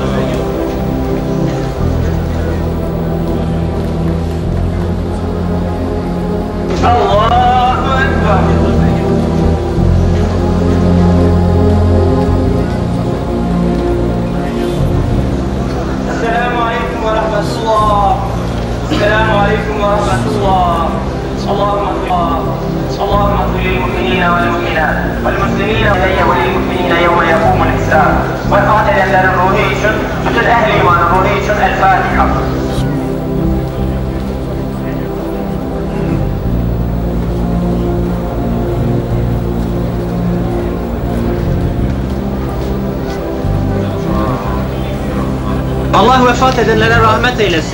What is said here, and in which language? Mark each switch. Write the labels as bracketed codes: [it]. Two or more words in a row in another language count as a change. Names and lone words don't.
[ar] اللهُ أَكْبَر. السَّلَامُ عَلَيْكُمْ وَرَحْمَةُ اللهِ. السَّلَامُ عَلَيْكُمْ وَرَحْمَةُ اللهِ. اللهم اغفر للمؤمنين والمؤمنات والمسلمين وللمؤمنين يوم يقوم الحساب. [tr] Vefat edenlerin ruhu için, bütün ehli imanın ruhu için El Fatiha. Allah vefat edenlere rahmet eylesin.